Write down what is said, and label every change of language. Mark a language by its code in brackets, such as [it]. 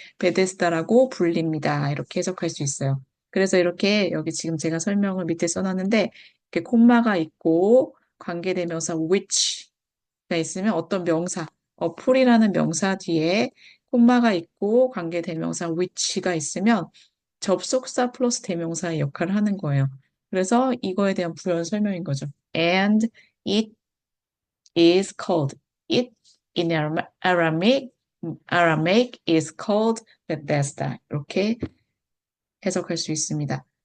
[ko] 베데스다라고 불립니다. 이렇게 해석할 수 있어요. 그래서 이렇게 여기 지금 제가 설명을 밑에 써놨는데 이렇게 콤마가 있고 관계대명사 which가 있으면 어떤 명사, 어플이라는 명사 뒤에 콤마가 있고 관계대명사 which가 있으면 접속사 플러스 대명사의 역할을 하는 거예요. 그래서 이거에 대한 부연 설명인 거죠. [en] And it is called. It in Aramaic is called Bethesda. [ko] 이렇게 해석할 수 있습니다.